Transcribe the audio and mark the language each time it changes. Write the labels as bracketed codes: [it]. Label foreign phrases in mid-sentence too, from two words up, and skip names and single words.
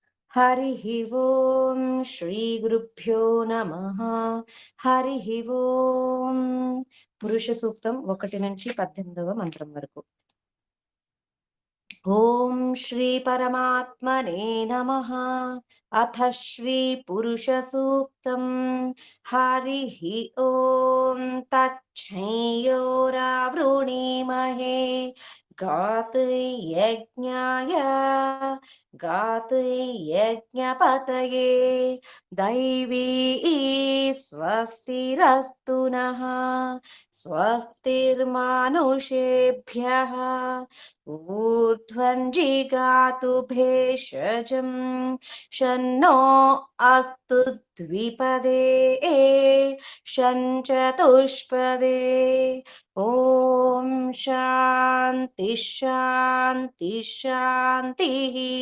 [sa] हरिः ओम् श्रीगुरुभ्यो नमः। हरिः ओम्. [te] పురుష సూక్తం 1 నుంచి 18వ మంత్రం వరకు. [sa] ఓం శ్రీ పరమాత్మనే నమః. అథ శ్రీ పురుష సూక్తం. హరిః ఓం తచ్ఛేయోరావృణీమహే గాతుర్యజ్ఞాయ गातुर्यज्ञपतये दैवी स्वस्तिरस्तु नः स्वस्तिर्मानुषेभ्यः ऊर्ध्वं जिगातु भेषजम् शन्नो अस्तु द्विपदे शञ्चतुष्पदे ॐ शान्ति शान्ति शान्तिः।